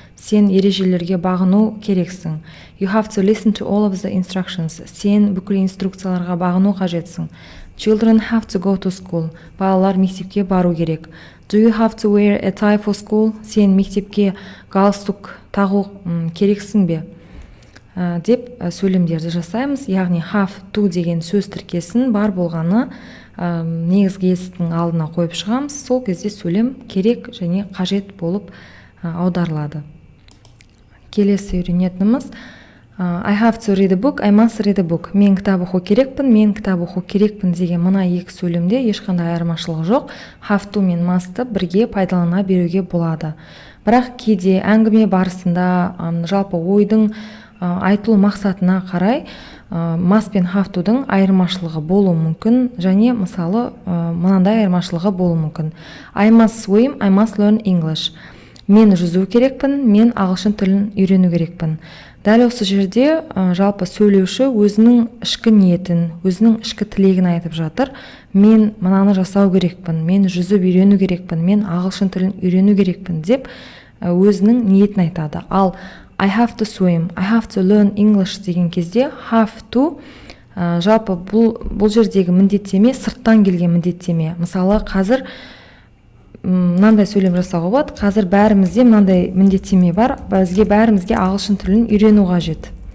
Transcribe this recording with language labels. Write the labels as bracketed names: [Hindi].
[Kazakh] Сен ережелерге бағыну керексің. [English] You have to listen to all of the instructions. [Kazakh] Сен бүкіл инструкцияларға бағыну қажетсің. [English] Children have to go to school. [Kazakh] Балалар мектепке бару керек. [English] Do you have to wear a tie for school? [Kazakh] Сен мектепке галстук тағу керексің бе? Деп сөйлемдерді жасаймыз. Яғни have to деген сөз тіркесін бар болғаны негізгі етістіктің алдына қойып шығамыз. Сол кезде сөйлем керек және қажет болып аударылады. Келесі үйренетініміз [English] I have to read a book, [Kazakh] I must read a book. Мен кітап оқу керекпін, мен кітап оқу керекпін деген мына екі сөйлемде ешқандай айырмашылығы жоқ. Have to мен must бірге пайдалана беруге болады. Бірақ кейде әңгіме барысында жалпы ойдың айтылу мақсатына қарай must пен have to'дың айырмашылығы болуы мүмкін, және мысалы мынандай айырмашылығы болуы мүмкін. [English] I must swim, I must learn English. [Kazakh] Мен жүзу керекпін, мен ағылшын тілін үйрену керекпін. Дәл осы жерде жалпы сөйлеуші өзінің ішкі ниетін, өзінің ішкі тілегін айтып жатыр. Мен мынаны жасау керекпін, мен жүзіп үйрену керекпін, мен ағылшын тілін үйрену керекпін деп өзінің ниетін айтады. Ал [English] I have to swim, I have to learn English [Kazakh] деген кезде have to жалпы бұл жердегі міндеттеме сырттан келген міндеттеме. Мысалы, қазір мынандай сөйлем жасауға болады. Қазір бәрімізде мынандай міндеттеме бар. Бізге бәрімізге ағылшын тілін үйрену қажет.